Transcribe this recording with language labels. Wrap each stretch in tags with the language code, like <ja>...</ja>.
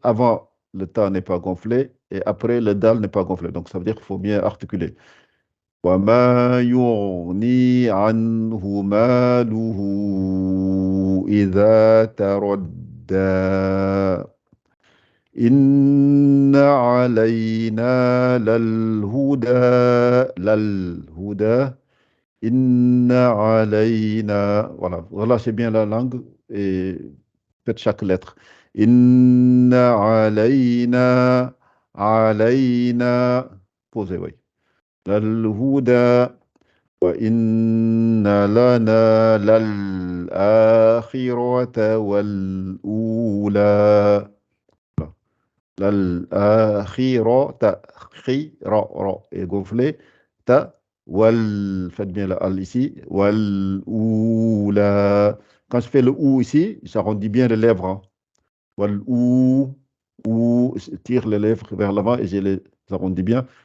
<fr>Avant, le ta n'est pas gonflé. Et après, le dal n'est pas gonflé. Donc, ça veut dire qu'il faut bien articuler.</fr> <ar>وما يغني عنه ماله إذا تردى. إن علينا للهدى. إن علينا.</ar> <fr>Voilà, relâchez bien la langue et faites chaque lettre.</fr> <ar>إن علينا.</ar> <fr>Posez, oui.</fr> <ar>للهدى وإن لنا للآخرة والأولى. للآخرة.</ar> <fr>را est gonflé. Faites bien le al ici.</fr> <ar>والأولى.</ar> <fr>Quand je fais le ou ici, j'arrondis bien les lèvres, hein. Je tire les lèvres vers l'avant et je les arrondis bien.</fr>